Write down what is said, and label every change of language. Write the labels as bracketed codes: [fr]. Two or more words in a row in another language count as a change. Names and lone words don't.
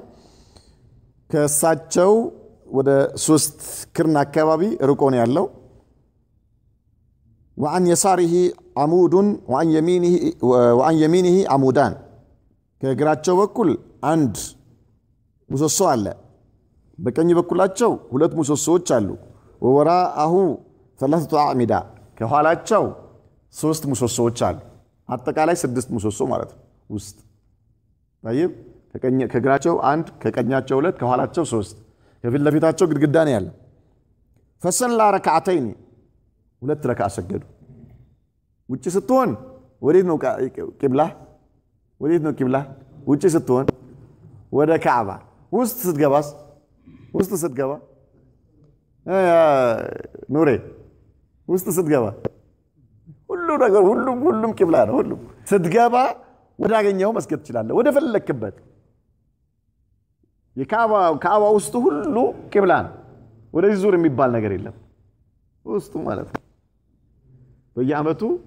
[am] ከሳቸው ወደ 3 ክርን አካባቢ ርቆ ነው ያለው [ar] وعن يساره عمود وعن يمينه عمودان [am] ከግራቸው በኩል አንድ ምሰሶ አለ በቀኝ በኩላቸው ሁለት ምሰሶዎች አሉ [ar] ووراءه ثلاثة أعمدة [am] ከኋላቸው 3 ምሰሶዎች አሉ አጠቃላይ 6 ምሰሶ ማለት ነው ውስጥ طيب ከግራቸው አንድ ከቀኛቸው ሁለት ከኋላቸው 3 ከፊት ለፊታቸው ግድግዳ ነው ያለው [ar] فصلى ركعتين [am] ሁለት ረካዓ ሰገዱ ውጪ ስትሆን ወዴት ነው ቂብላ ወዴት ነው ቂብላ ውጪ ስትሆን ወደ ካዕባ ውስጥ ስትገባ ኑሬ ውስጥ ስትገባ ሁሉ ነገር ሁሉም ቂብላ ነው ሁሉ ስትገባ ወዳገኘው መስገድ ትችላለህ ወደ ፈለክበት የካዕባ ውስጥ ሁሉ ቂብላ ነው ወደዚህ ዙር የሚባል ነገር የለም ውስጡ ማለት ነው በየአመቱ